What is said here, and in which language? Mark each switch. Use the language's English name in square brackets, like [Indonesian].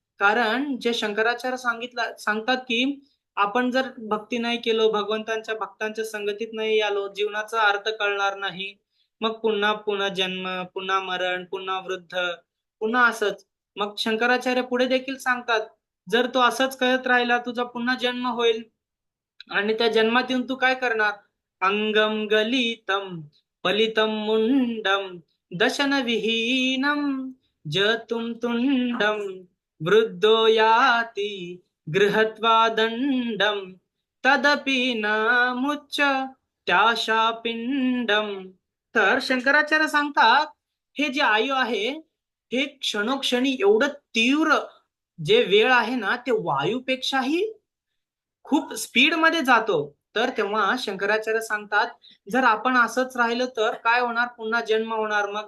[Marathi] कारण जे शंकराचार्य सांगतात की आपण जर भक्ती नाही केलो, भगवंतांच्या भक्तांच्या संगतीत नाही आलो, जीवनाचा अर्थ कळणार नाही. मग पुन्हा पुन्हा जन्म, पुन्हा मरण, पुन्हा वृद्ध, पुन्हा असंच. मग शंकराचार्य पुढे देखील सांगतात, जर तो असंच करत राहिला, तुझा पुन्हा जन्म होईल. आणि त्या जन्मात येऊन तू काय करणार? [Sanskrit] अंगम गलितम पलितम मुंडम दशन विहीनम जतुम तुंडम वृद्धो याति गृहत्वा दंडम तदपि न मुच्च त्याशा पिंडम. [Marathi] तर शंकराचार्य सांगतात, हे जे आयु आहे, हे क्षणोक्षणी एवढं तीव्र जे वेळ आहे ना, ते वायूपेक्षाही खूप स्पीड मध्ये जातो. तर तेव्हा शंकराचार्य सांगतात, जर आपण असंच राहिलं तर काय होणार, पुन्हा जन्म होणार.